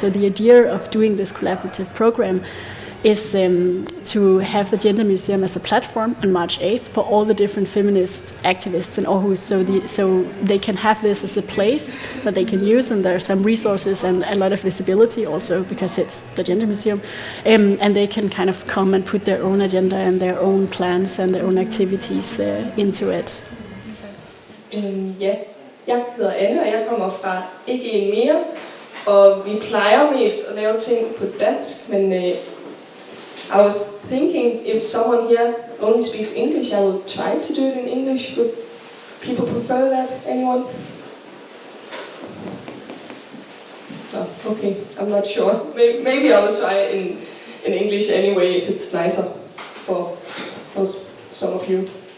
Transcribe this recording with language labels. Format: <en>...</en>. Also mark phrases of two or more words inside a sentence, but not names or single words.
<en>So the idea of doing this collaborative program is to have the Gender Museum as a platform on March 8th for all the different feminist activists in Aarhus, so they can have this as a place that they can use, and there are some resources and a lot of visibility also because it's the Gender Museum, and they can kind of come and put their own agenda and their own plans and their own activities into it.</en> <da>Ja, jeg hedder Anne, og jeg kommer fra Ikke En Mere, og vi plejer mest at lave ting på dansk, men</da> <en>I was thinking if someone here only speaks English, I will try to do it in English. Would people prefer that? Anyone? Oh, okay, I'm not sure. Maybe I will try it in English anyway if it's nicer for some of you.</en>